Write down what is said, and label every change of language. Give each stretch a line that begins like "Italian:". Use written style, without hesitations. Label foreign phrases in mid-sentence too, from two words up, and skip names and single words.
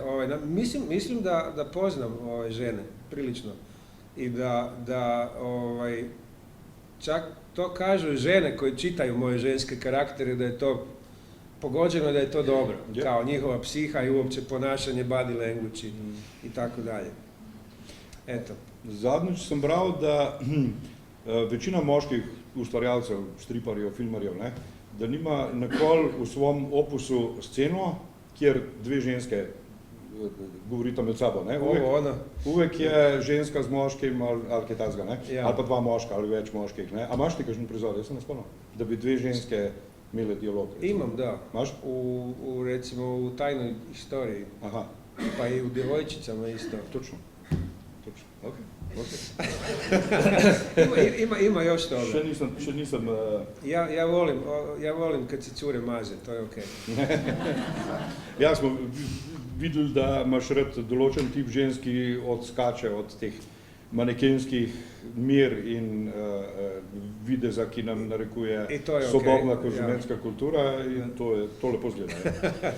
Croatian: Mislim da poznam žene prilično i da čak to kažu žene koje čitaju moje ženske karaktere da je to pogođeno, da je to dobro. Yeah. Kao njihova psiha i uopće ponašanje,
English: body language
Croatian: i tako dalje. Eto.
Slovenian: Zadnjič sem bral, da večina moških ustvarjalcev, striparjev, filmarjev, ne, da nima nikoli v svom opusu sceno, kjer dve ženske govorita med sabo. Ne? Uvek je ženska z moškim ali kaj takega, ne? Ja. Ali pa dva moška ali več moških. Ne? A imaš ti kakšen prizor, jaz se ne spomnim, da bi dve ženske imele dialog? Recimo.
Croatian: Imam, da.
Slovenian: Imaš?
Croatian: Recimo u Tajnoj istoriji.
Slovenian: Aha.
Croatian: Pa i u Djevojčicama isto.
Slovenian: Točno. Okay.
Croatian: Ima još toga.
Slovenian: Še nisem...
Croatian: Ja volim kad se cure maze, to je okej.
Slovenian: Ja, smo videli, da imaš rad določen tip ženski odskače od teh manekenskih mir in videza, ki nam narekuje sodobna konzumentska kultura in to lepo zgleda.